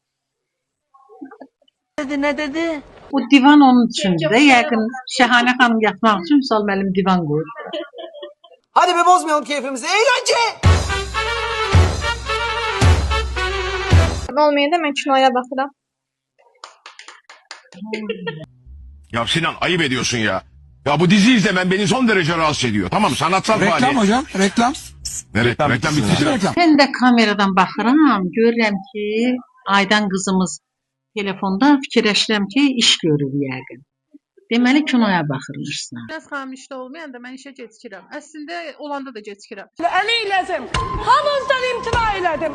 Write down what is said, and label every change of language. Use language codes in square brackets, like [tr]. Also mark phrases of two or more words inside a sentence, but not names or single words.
[az] O divan onun üçündür də. Yəqin Şəhanə xanım yatmaq üçün Vüsal müəllim divan qoyur. [tr] Hadi be bozmayalım keyfimizi. Eğlence! [az] Olmayanda mən kinoya baxıram. [tr] Ya Sinan ayıp ediyorsun ya. Ya bu dizi izlemen beni son derece rahatsız ediyor. Tamam sanatsal Reklam faaliyet. hocam, reklam. Ne reklam bitti. Reklam. [az] Mən də kameradan baxıram, görürəm ki, Aydan qızımız telefonda fikirləşirəm ki, iş görür yəqin. Deməli kinoya baxırmışsan. Biraz xanım işdə olmayanda mən işə gecikirəm. Əslində olanda da gecikirəm. Əleylədim. Hamınızdan imtina elədim.